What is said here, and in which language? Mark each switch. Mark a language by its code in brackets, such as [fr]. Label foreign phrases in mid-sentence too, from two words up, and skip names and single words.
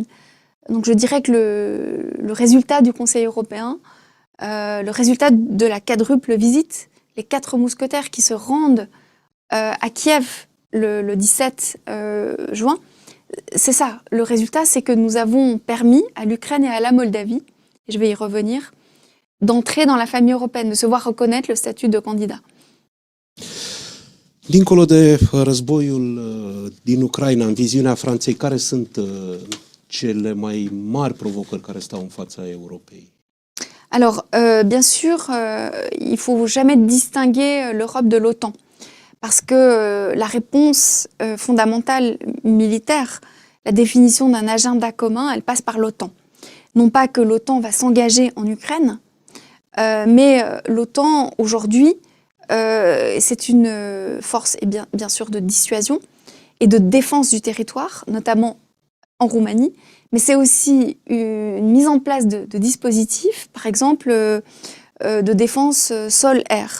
[fr] Donc je dirais que le résultat du Conseil européen, le résultat de la quadruple visite, les 4 mousquetaires qui se rendent à Kiev le 17 juin, c'est ça. Le résultat, c'est que nous avons permis à l'Ukraine et à la Moldavie, et je vais y revenir, d'entrer dans la famille européenne, de se voir reconnaître le statut de candidat. [ro] Dincolo de războiul din Ucraina, în viziunea Franței, care sunt cele mai mari provocări care stau în fața Europei? [fr] Alors, bien sûr, il ne faut jamais distinguer l'Europe de l'OTAN, parce que la réponse fondamentale militaire, la définition d'un agenda commun, elle passe par l'OTAN. Non pas que l'OTAN va s'engager en Ukraine, mais l'OTAN, aujourd'hui, c'est une force, et bien sûr, de dissuasion et de défense du territoire, notamment en Roumanie, mais c'est aussi une mise en place de dispositifs, par exemple de défense sol-air.